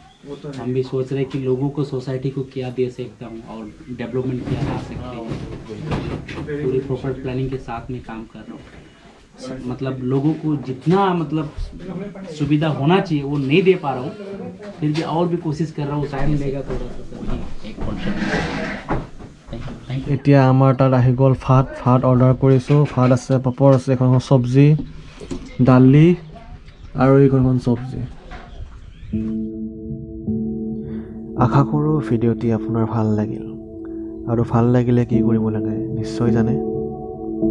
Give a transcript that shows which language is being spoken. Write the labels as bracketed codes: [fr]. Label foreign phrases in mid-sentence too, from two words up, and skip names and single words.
[hi] हम भी सोच रहे हैं कि लोगों को, सोसाइटी को क्या दे सकता हूँ और डेवलपमेंट किया जा सकते हैं। पूरी प्रॉपर प्लानिंग के साथ में काम कर रहा हूँ। मतलब लोगों को जितना मतलब सुविधा होना चाहिए वो नहीं दे पा रहा हूँ, फिर भी और भी कोशिश कर रहा हूँ, टाइम लेगा थोड़ा सा सर, एक कॉन्सेप्ट। [en] Thank you. [as] এতিয়া আমাৰ তাত আহি গ'ল ভাত অৰ্ডাৰ কৰিছোঁ। ভাত আছে, পাপৰ আছে, এখন চব্জি, দালি আৰু এইখন চব্জি। আশা কৰোঁ ভিডিঅ'টি আপোনাৰ ভাল লাগিল, আৰু ভাল লাগিলে কি কৰিব লাগে নিশ্চয় জানে।